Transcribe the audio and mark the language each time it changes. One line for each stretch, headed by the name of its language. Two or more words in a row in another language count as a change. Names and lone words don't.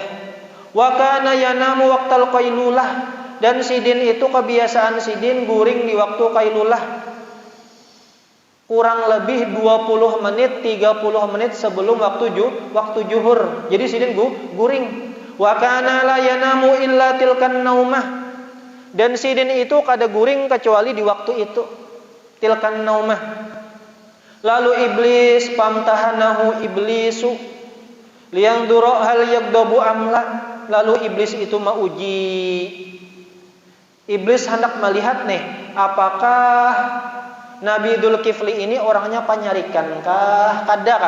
Arabic: وكان ينام وقت القيلولة,
Banjar: dan Sidin itu kebiasaan Sidin guring di waktu qailulah. Kurang lebih 20 menit, 30 menit sebelum waktu zuhur. Jadi Sidin guring.
Arabic: وكان لا ينام إلا تلك النومة,
Banjar: dan Sidin itu kada guring kecuali di waktu itu,
Arabic: تلك النومة.
Banjar: Lalu iblis
Arabic: فامتحنه إبليس لينظر هل يغضب أم لا,
Banjar: lalu iblis itu mauji. Iblis hendak melihat nih, apakah Nabi Dzulkifli ini orangnya penyarikankah, kadakah?